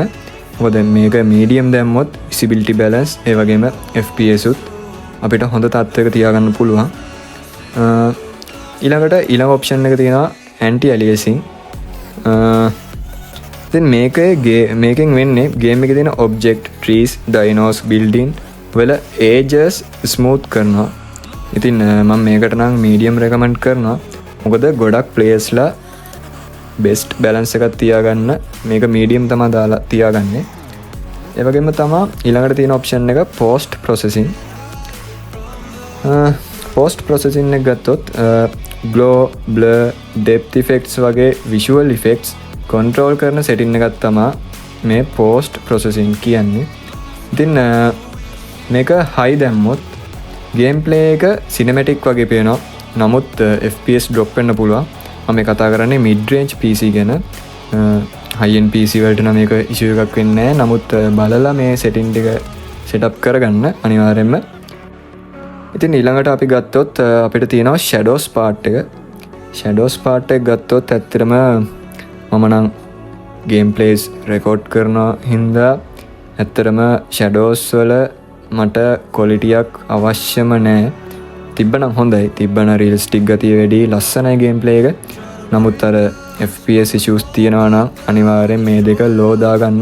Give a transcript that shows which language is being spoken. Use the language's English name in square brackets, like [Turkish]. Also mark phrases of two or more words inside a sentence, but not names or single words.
[Sinhala] මොකද මේක medium දැම්මොත් [English] visibility balance [Sinhala] ඒ වගේම FPS උත් අපිට හොඳ තත්ත්වයක තියාගන්න පුළුවන්. ඊළඟට ඊළඟ option එක තියෙනවා [English] anti aliasing. [Sinhala] ඉතින් මේකෙන් වෙන්නේ game එකේ තියෙන [English] object, trees, dinos, building [Sinhala] වල [English] edges smooth [Sinhala] කරනවා. ඉතින් මම මේකට නම් [English] medium recommend [Sinhala] කරනවා. මොකද ගොඩක් players-ලා [English] best balance [Sinhala] එකක් තියාගන්න මේක medium තමයි දාලා තියාගන්නේ. ඒ වගේම තමයි ඊළඟට තියෙන option එක [English] post processing. post processing [Sinhala] එක ගත්තොත් [English] glow, blur, depth effects [Sinhala] වගේ [English] visual effects control [Sinhala] කරන setting එකක් තමයි මේ [English] post processing [Sinhala] කියන්නේ. ඉතින් මේක high දැම්මොත් [English] game play [Sinhala] එක cinematic වගේ පේනවා. නමුත් [English] FPS drop [Sinhala] වෙන්න පුළුවන්. මම කතා කරන්නේ [English] mid range PC [Sinhala] ගැන. [English] high end PC [Sinhala] වලට නම් මේක issue එකක් වෙන්නේ නැහැ. නමුත් බලලා මේ setting ටික setup කරගන්න අනිවාර්යයෙන්ම. ඉතින් ඊළඟට අපි ගත්තොත් අපිට තියෙනවා [English] shadows part [Sinhala] එක. [English] shadows part [Sinhala] එක ගත්තොත් ඇත්තටම මම නම් [English] game plays record [Sinhala] කරනවා හින්දා ඇත්තටම shadows වල මට quality එකක් අවශ්‍යම නැහැ. තිබ්බනම් හොඳයි. තිබ්බනම් realistic ගතිය වැඩි, ලස්සනයි [English] game play [Sinhala] එක. නමුත් අර [English] FPS issues [Sinhala] තියෙනවා නම් අනිවාර්යෙන් මේ දෙක low දාගන්න.